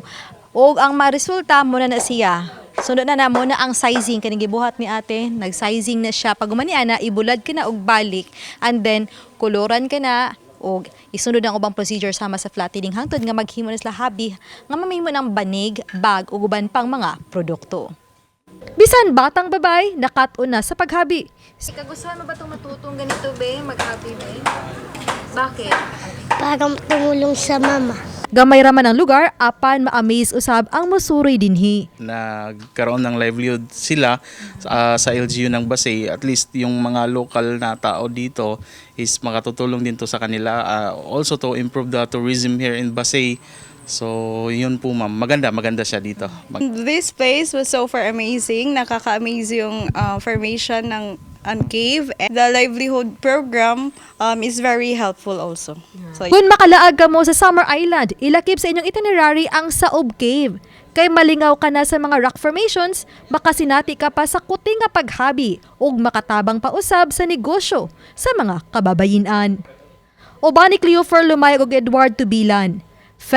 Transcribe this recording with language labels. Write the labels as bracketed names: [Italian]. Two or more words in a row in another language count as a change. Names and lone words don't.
[Cebuano] Og ang maresulta mo na siya. Sunod na mo na ang sizing kaning gibuhat ni ate, nag-sizing na siya. Pag umani ana ibulad ka na og balik and then koloran ka na og isunod ang ubang procedure sama sa flattening hangtod nga maghimo na sila habi nga mamahimo ng banig, bag ug uban pang mga produkto. Bisan batang babay, nakat-on na sa paghabi. [Filipino] Kagustuhan mo ba itong matutong ganito, be? Maghabi, be? Bakit? Para tumulong sa mama. [Cebuano] Gamay raman ang lugar, apan ma-amaze usab ang musuroy dinhi. [Filipino] Nagkaroon ng livelihood sila sa LGU ng Basay. At least yung mga local na tao dito is makatutulong din to sa kanila. [English] Also to improve the tourism here in Basay. [Filipino] So yun po ma'am, maganda siya dito. [English] This place was so far amazing. [Filipino] Nakaka-amaze yung formation ng cave. [English] And the livelihood program is very helpful also. [Cebuano] So, Kung makalaag ka mo sa Summer Island, ilakip sa inyong itinerary ang Saob Cave. Kay malingaw ka na sa mga [English] rock formations, [Cebuano] baka sinati ka pa sa kuti nga paghabi ug makatabang pa usab sa negosyo sa mga kababayin-an. Obani Cleofer Lumayag ug Edward Tubilan.